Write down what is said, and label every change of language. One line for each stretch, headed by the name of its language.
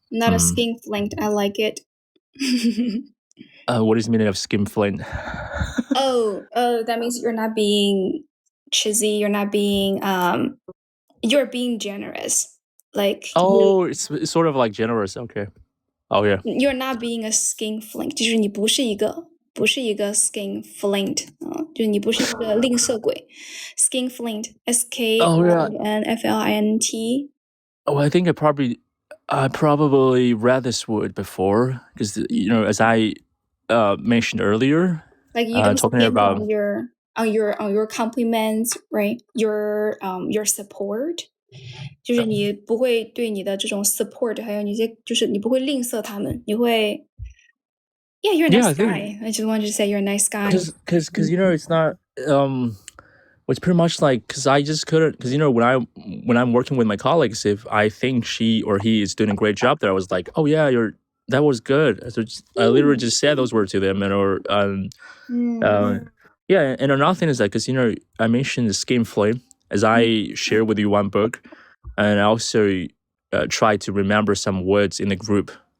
English: not a skinflint. I like it. What is the meaning of skinflint? That means you're not being cheesy, you're not being you're being generous, like it's sort of like generous. Okay. Oh yeah. You're not being a skinflint，
Chinese: 就是你不是一个 skinflint， 就是你不是一个吝啬鬼。
English: Skinflint, SKINFLINT. Oh, I think I probably read this word before, because as I mentioned earlier, like you don't talking about on your compliments, right? Your support.
Chinese: 就是你不会对你的这种 support， 还有你些就是你不会吝啬他们，你会
English: Yeah, you're a nice guy. I just wanted to say you're a nice guy. Because it's not it's pretty much like, because I just couldn't, because when I'm working with my colleagues, if I think she or he is doing a great job there, I was like, oh yeah, that was good. So I literally just said those words to them, and yeah, and another thing is that, because I mentioned the skinflint, as I share with you one book, and I also try to remember some words in the group.